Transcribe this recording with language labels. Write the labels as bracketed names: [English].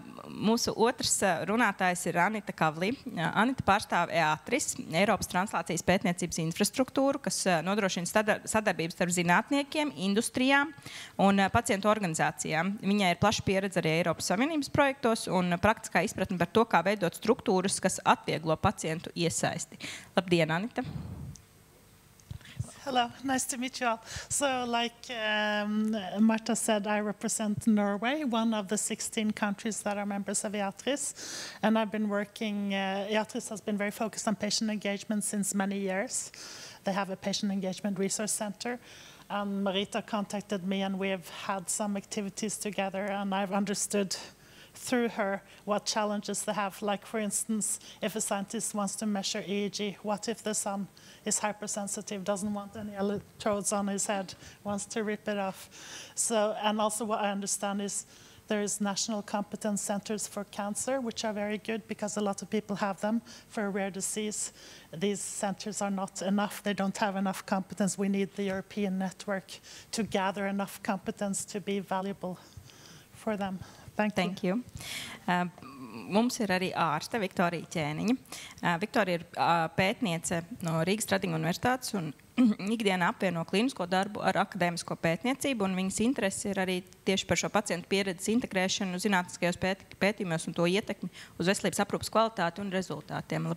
[Latvian] Mūsu otrs runātājs ir Anita Kavlī. Anita pārstāv EATRIS, Eiropas translācijas pētniecības infrastruktūru, kas nodrošina sadarbības starp zinātniekiem, industrijām un pacientu organizācijām. Viņai ir plaša pieredze arī Eiropas Savienības projektos un praktiskā izpratne par to, kā veidot struktūras, kas atvieglo pacientu iesaisti. Labdien, Anita! [English] Hello, nice to meet you all. So like Marta said, I represent Norway, one of the 16 countries that are members of EATRIS. And I've been working, EATRIS has been very focused on patient engagement since many years. They have a patient engagement resource center. Marita contacted me and we have had some activities together, and I've understood through her what challenges they have. Like, for instance, if a scientist wants to measure EEG, what if the son is hypersensitive, doesn't want any electrodes on his head, wants to rip it off? So, and also what I understand is There's national competence centers for cancer, which are very good because a lot of people have them for a rare disease. These centers are not enough. They don't have enough competence. We need the European network to gather enough competence to be valuable for them. Thank you. [Latvian] Mums ir arī ārste Viktorija Ķēniņa. Viktorija ir pētniece no Rīgas Tradiņu universitātes un ikdienā apvieno klīnisko darbu ar akadēmisko pētniecību, un viņas interesi ir arī tieši par šo pacientu pieredzes integrēšanu zinātniskajos pētījumos un to ietekmi uz veselības aprūpes kvalitāti un rezultātiem.